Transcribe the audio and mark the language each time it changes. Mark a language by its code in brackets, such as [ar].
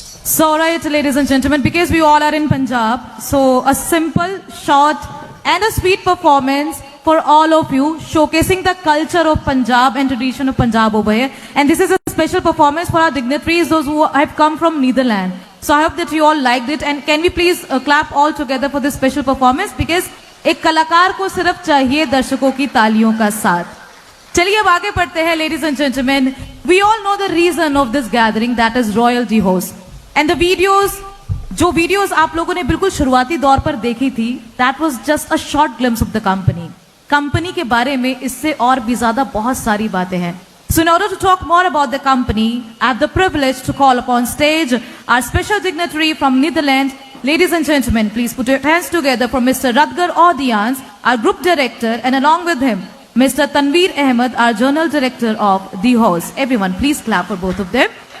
[en] So, right, ladies and gentlemen, because we all are in Punjab, so a simple, short, and a sweet performance for all of you, showcasing the culture of Punjab and tradition of Punjab over here. And this is a special performance for our dignitaries, those who have come from Netherlands. So I hope that you all liked it. And can we please clap all together for this special performance? Because [hi] एक कलाकार को सिर्फ चाहिए दर्शकों की तालियों का साथ। चलिए अब आगे बढ़ते हैं, [en] ladies and gentlemen. We all know the reason of this gathering, that is royalty host. And the videos, [hi] जो वीडियोस आप लोगों ने बिल्कुल शुरुआती दौर पर देखी थी, [en] that was just a short glimpse of the company. [hi] Company के बारे में इससे और भी ज्यादा बहुत सारी बातें हैं. [en] So in order to talk more about the company, I have the privilege to call upon stage our special dignitary from Netherlands. Ladies and gentlemen, please put your hands together for Mr. Radgar Audians, our group director, and along with him, Mr. Tanveer Ahmed, our journal director of The Host. Everyone, please clap for both of them.